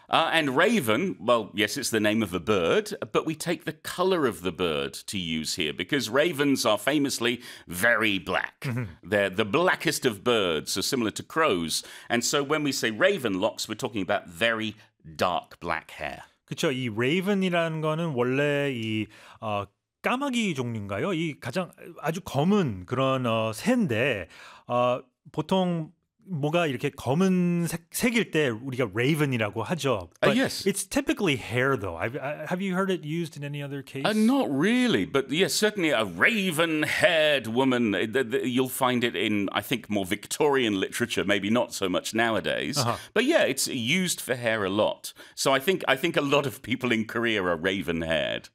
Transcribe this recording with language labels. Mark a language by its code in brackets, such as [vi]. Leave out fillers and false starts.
[en] And raven, well, yes, it's the name of a bird, but we take the color of the bird to use here because ravens are famously very black. They're the blackest of birds, so similar to crows. And so when we say raven locks, we're talking about very dark black hair. [ko] 그쵸, 이 레이븐이라는 거는 원래 이 까마귀 종류인가요? 이 가장 아주 검은 그런 새인데 보통 뭐가 이렇게 검은 색일 때 우리가 레이븐이라고 하죠. [en] But yes. It's typically hair though. Have you heard it used in any other case? Not really, but yes, certainly a raven-haired woman. You'll find it in, I think, more Victorian literature, maybe not so much nowadays. Uh-huh. But yeah, it's used for hair a lot. So I think a lot of people in Korea are raven-haired.